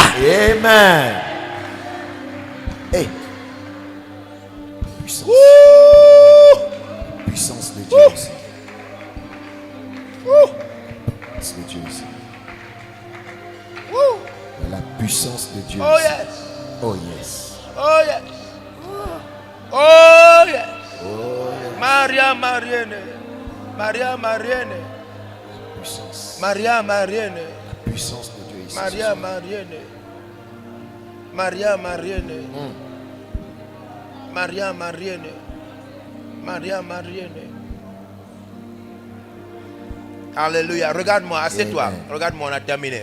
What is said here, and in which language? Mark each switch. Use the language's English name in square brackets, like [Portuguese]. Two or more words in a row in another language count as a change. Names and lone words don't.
[French] Amen. Hey. Puissance. Puissance de Dieu ici. Puissance de Dieu ici. La puissance de Dieu Oh ici. [English] yes. Oh yes. Oh yes. Oh yes. Oh yes. [French] Maria Marienne. Maria Marienne. Puissance. Maria Marienne. La puissance de Dieu ici. Maria Marienne. Maria Marienne. Maria Marienne. Maria Marienne. Alléluia. Regarde-moi, assieds-toi. Amen. Regarde-moi, on a terminé.